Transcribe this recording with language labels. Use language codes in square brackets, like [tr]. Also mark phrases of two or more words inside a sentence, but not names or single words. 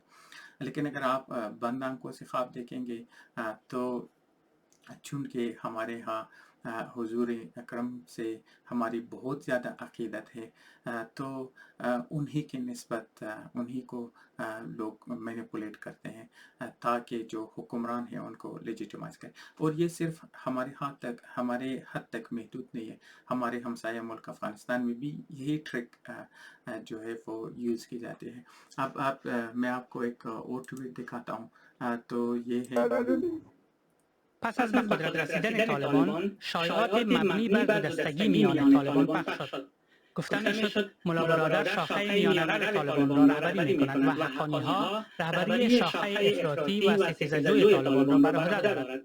[ur] لیکن اگر آپ بند آنکھوں سے خواب دیکھیں گے تو چونکہ ہمارے ہاں حضور اکرم سے ہماری بہت زیادہ عقیدت ہے، تو انہی کی نسبت انہی کو لوگ مینیپولیٹ کرتے ہیں تاکہ جو حکمران ہیں ان کو لیجیٹیمائز کریں. اور یہ صرف ہمارے حد تک محدود نہیں ہے، ہمارے ہمسایہ ملک افغانستان میں بھی یہی ٹرک جو ہے وہ یوز کی جاتی ہے. اب میں آپ کو ایک اور ٹویٹ دکھاتا ہوں. تو یہ ہے [fa] پس از به قدرت رسیدن طالبان، شایعات مبنی بر دودستگی میان طالبان پخش شد. گفته میشد ملا برادر شاخه میانه طالبان را رهبری می‌کند و حقانی‌ها رهبری شاخه افراطی و ستیزجوی طالبان را بر عهده دارد.